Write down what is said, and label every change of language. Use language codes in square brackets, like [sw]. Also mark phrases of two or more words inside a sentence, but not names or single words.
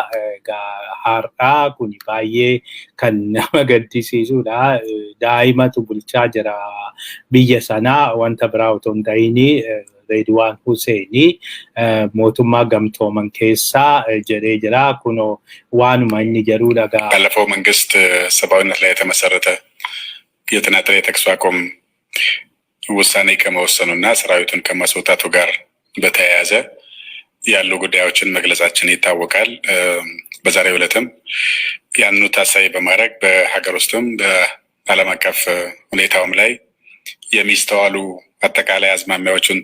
[om] Har'aa kun baay'ee kan nama gaddisiisudha. Daa'imatu bulchaa jira biyya sanaa. Wanta biraa otoo hin ta'in Redwaan Hussein mootummaa gamtooman keessaa jedhee jira. Kuno waanuma inni jedhudha. [am] ባለፈው መንግስት ሰብአዊነት ላይ የተመሰረተ የተናጠለ የተኩስ አቁም ውሳኔ ከመወሰኑና ሰራዊቱን ከማስወጣቱ ጋር በተያያዘ ያሉ ጉዳዮችን መግለጻችን ይታወቃል። በዛሬው ዕለትም ያንኑ ታሳቢ በማድረግ በሀገር ውስጥም በዓለም አቀፍ ሁኔታውም ላይ የሚስተዋሉ አጠቃላይ አዝማሚያዎችን